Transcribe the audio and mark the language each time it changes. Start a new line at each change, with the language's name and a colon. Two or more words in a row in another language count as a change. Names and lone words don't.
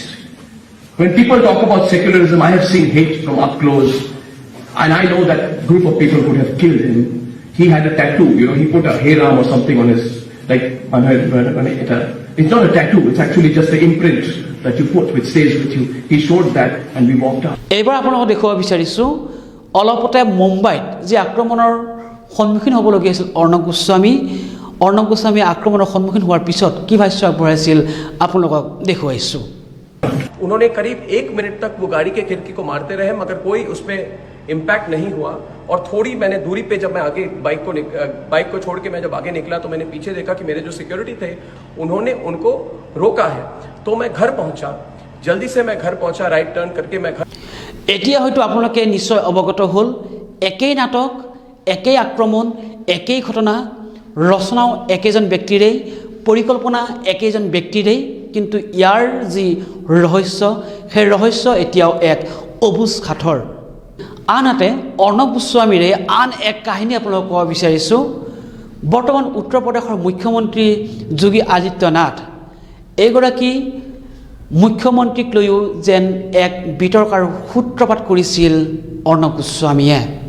English: When people talk about secularism, I have seen hate from up close. And I know that group of people could have killed him. He had a tattoo, he put a Hey Ram or something on his, it's not a tattoo, it's actually just the imprint that you put, which stays with you. He showed that and we walked out.
Assamese: এইবাৰ আপোনালোকক দেখুৱাব বিচাৰিছোঁ অলপতে মুম্বাইত যি আক্ৰমণৰ সন্মুখীন হ'বলগীয়া আছিল অৰ্ণৱ গোস্বামী আক্ৰমণৰ সন্মুখীন হোৱাৰ পিছত কি ভাষ্য আগবঢ়াইছিল আপোনালোকক দেখুৱাইছোঁ
Hindi: उन्होंने करीब 1 मिनट तक वो गाड़ी के खिड़की को मारते रहे मगर कोई उस पर इम्पैक्ट नहीं हुआ और थोड़ी मैंने दूरी पे जब मैं आगे बाइक को छोड़ के मैं जब आगे निकला तो मैंने पीछे देखा कि मेरे जो सिक्योरिटी थे उन्होंने उनको रोका है तो मैं घर पहुंचा जल्दी से मैं घर पहुंचा राइट टर्न करके मैं घर
Assamese: এতিয়া হয়তো আপোনালোকে নিশ্চয় অৱগত হ'ল একেই নাটক একেই আক্ৰমণ একেই ঘটনা ৰচনাও একেজন ব্যক্তিৰেই পৰিকল্পনা একেজন ব্যক্তিৰেই কিন্তু ইয়াৰ যি ৰহস্য সেই ৰহস্য এতিয়াও এক অবুজ কাঠৰ আনহাতে অৰ্ণৱ গোস্বামীৰে আন এক কাহিনী আপোনালোকক ক'ব বিচাৰিছোঁ বৰ্তমান উত্তৰ প্ৰদেশৰ মুখ্যমন্ত্ৰী যোগী আদিত্যনাথ এইগৰাকী মুখ্যমন্ত্ৰীক লৈও যেন এক বিতৰ্কৰ সূত্ৰপাত কৰিছিল অৰ্ণৱ গোস্বামীয়ে